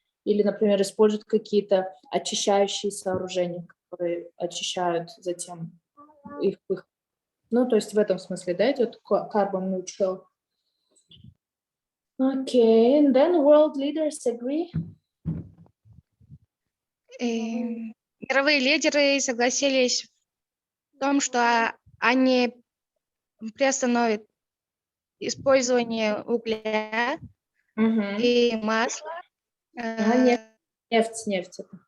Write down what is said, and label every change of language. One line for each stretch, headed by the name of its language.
Russian: Или, например, используют какие-то очищающие сооружения, которые очищают затем их. Ну, то есть в этом смысле, да, идет carbon neutral.
English: Okay, and then world leaders agree.
Russian: Мировые лидеры согласились в том, что они приостановят использование угля и масла. Нефть.